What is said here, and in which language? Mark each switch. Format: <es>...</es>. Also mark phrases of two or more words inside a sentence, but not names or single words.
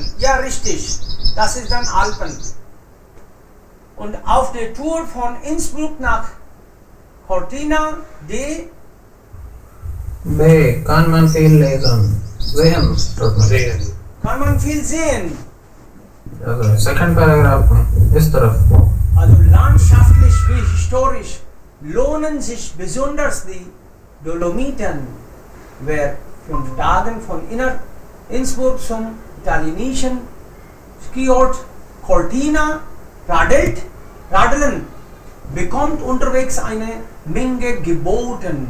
<de>Ja, richtig. Das ist dann Alpen. Und auf der Tour von Innsbruck nach Cortina de B. Kann man viel lesen. Sehen. Sehen. kann man viel sehen. Also,</de> <en>second paragraph</en> <hi>इस तरफ.</hi> <de>Also landschaftlich wie historisch lohnen sich besonders die Dolomiten, wer 5 Tagen von Innsbruck zum italienischen Skiort Cortina radeln, bekommt unterwegs eine Menge geboten.</de>